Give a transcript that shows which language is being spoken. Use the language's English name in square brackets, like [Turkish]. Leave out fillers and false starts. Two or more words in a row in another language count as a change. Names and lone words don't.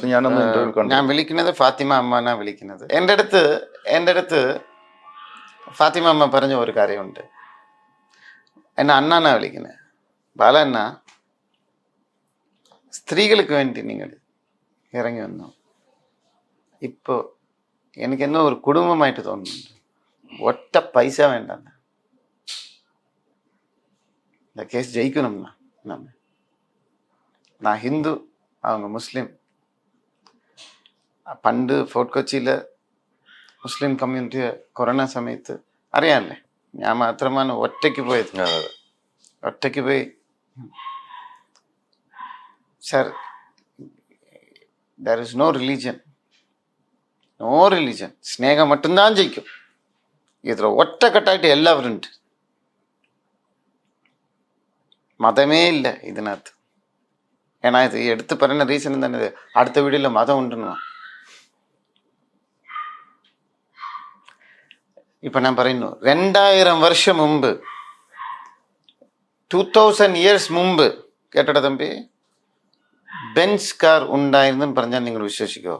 [Malayalam] ഞാൻ വിളിക്കുന്നത് ഫാത്തിമ അമ്മനാ വിളിക്കുന്നത്. എൻ്റെ അടുത്ത് ഫാത്തിമ അമ്മ പറഞ്ഞ ഒരു കാര്യമുണ്ട്. എന്നെ അണ്ണാന്നാ വിളിക്കുന്നത്. ബാല അണ്ണ, സ്ത്രീകൾക്ക് വേണ്ടി നിങ്ങൾ ഇറങ്ങി വന്നു. ഇപ്പോൾ എനിക്കെന്നോ ഒരു കുടുംബമായിട്ട് തോന്നുന്നുണ്ട്. ഒറ്റ പൈസ വേണ്ട, [Tamil] இந்த கேஸ் ஜெயிக்கணும்னா. நான் ஹிந்து, அவங்க முஸ்லீம். [Malayalam] പണ്ട് ഫോർട്ട് കൊച്ചിയിൽ മുസ്ലിം കമ്മ്യൂണിറ്റി കൊറോണ സമയത്ത് അറിയാമല്ലേ, ഞാൻ മാത്രമാണ് ഒറ്റയ്ക്ക് പോയത്. ഒറ്റയ്ക്ക് പോയി. സാർ, [English] there is no religion. [Malayalam] സ്നേഹം மட்டும்தான் ജയിക്കും. ഇതിൽ ഒറ്റക്കെട്ടായിട്ട് എല്ലാവരും ഉണ്ട്. മതമേ ഇല്ല ഇതിനകത്ത്. [Tamil] ஏன்னா இது எடுத்து [Malayalam] പറയുന്ന റീസൺ എന്താണ്? അടുത്ത വീഡിയോയിൽ മതം ഉണ്ടെന്നു. ഇപ്പൊ ഞാൻ പറയുന്നു, 2000 വർഷം മുമ്പ്, 2000 ഇയേഴ്സ് മുമ്പ്, കേട്ടട തമ്പി, ബെൻസ് കാർ ഉണ്ടായിരുന്നു പറഞ്ഞാൽ നിങ്ങൾ വിശ്വസിക്കുമോ?